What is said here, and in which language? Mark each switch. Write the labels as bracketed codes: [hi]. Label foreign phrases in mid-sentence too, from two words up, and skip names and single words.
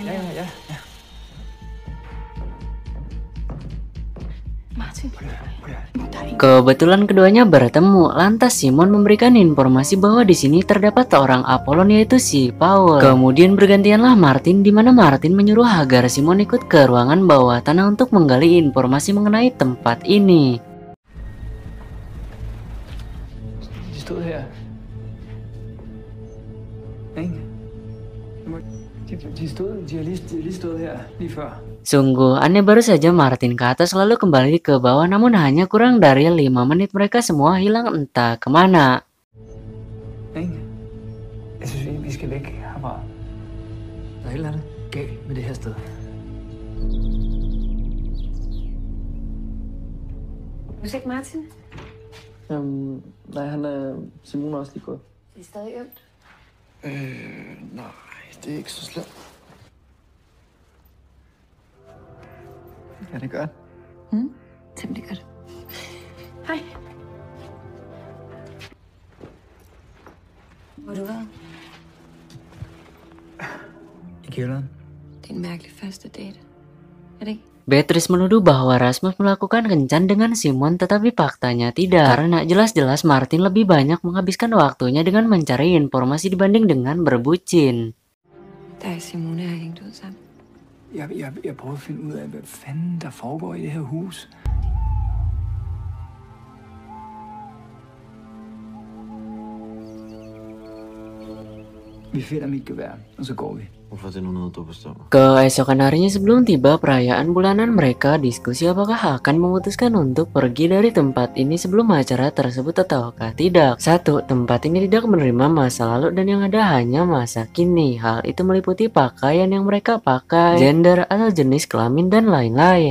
[da] Ja. Martin. [id] Kebetulan keduanya bertemu. Lantas Simon memberikan informasi bahwa di sini terdapat seorang Apollon, yaitu si Paul. Kemudian bergantianlah Martin, di mana Martin menyuruh agar Simon ikut ke ruangan bawah tanah untuk menggali informasi mengenai tempat ini. [da] De stod her. Ikke? De har lige stået her lige før. [id] Sungguh aneh, baru saja Martin ke atas lalu kembali ke bawah, namun hanya kurang dari 5 menit mereka semua hilang entah kemana. [da] Ikke? Jeg synes, vi skal væk herfra. Der er et eller andet galt med det her sted. Du ser ikke Martin? Nej, han er Simon også lige gået. Det er stadig ømt. Nej, det er ikke så slemt. Ja, det gør det. Temmelig godt. Hej. Hvor har du været? I kælderen. Det er en mærkelig første date. Er det ikke? [id] Beatrice menuduh bahwa Rasmus melakukan kencan dengan Simon, tetapi faktanya tidak, karena jelas-jelas Martin lebih banyak menghabiskan waktunya dengan mencari informasi dibanding dengan berbucin. [da] Der er Simone har hængt ud sammen. Jeg prøver at finde ud af, hvad fanden der foregår i det her hus. Vi finder mit gevær, og så går vi. Hvorfor er det nu noget, du bestemmer? [id] Keesokan harinya sebelum tiba perayaan bulanan, mereka diskusi apakah akan memutuskan untuk pergi dari tempat ini sebelum acara tersebut ataukah tidak. 1. Tempat ini tidak menerima masa lalu dan yang ada hanya masa kini. Hal itu meliputi pakaian yang mereka pakai, gender atau jenis kelamin dan lain-lain.